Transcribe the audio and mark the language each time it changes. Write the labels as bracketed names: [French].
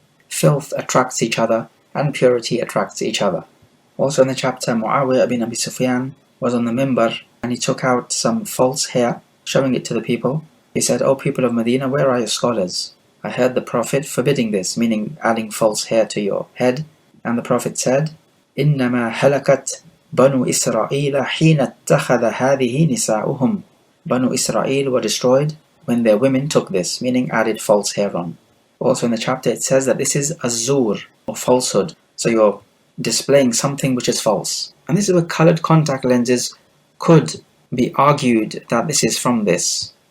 [English] Filth attracts each other and purity attracts each other. Also in the chapter, Muawiyah ibn Abi Sufyan was on the minbar and he took out some false hair, showing it to the people. He said, "O people of Medina, where are your scholars? I heard the Prophet forbidding this," meaning adding false hair to your head. And the Prophet said, [Arabic] إِنَّمَا هَلَكَتْ بَنُو إِسْرَائِيلَ حِينَ اتَّخَذَ هَذِهِ نِسَاؤُهُمْ. [English] Banu Israel were destroyed when their women took this, meaning added false hair on. Also in the chapter it says that this is az-zur, or falsehood. So you're displaying something which is false. And this is where colored contact lenses could be argued that this is from this.